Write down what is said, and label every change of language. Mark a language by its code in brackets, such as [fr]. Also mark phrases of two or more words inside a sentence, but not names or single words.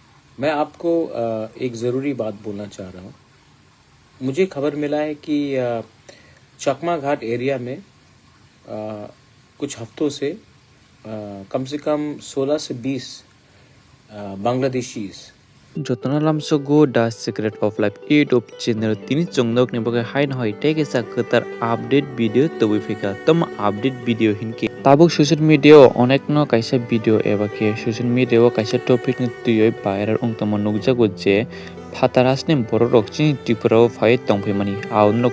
[hi] मैं आपको एक ज़रूरी बात बोलना चाह रहा हूँ। मुझे खबर मिला है कि चकमा घाट एरिया में कुछ हफ्तों से कम से कम 16 से 20 बांग्लादेशीज़ [trp] Jotona lamsogo The Secret of Life [en] YouTube channel [trp] tini chongnok ni bagai hain hoi tege sa ketar [en] update video [trp] tobui fika tom [en] update video [trp] hinki tabuk [en] social media [trp] onek no kaisa video eba ke [en] social media [trp] o kaisa topic ni tuyoi viral ongtamo nukjago je phatarasni borok chini tripura o phai tongphimani aunno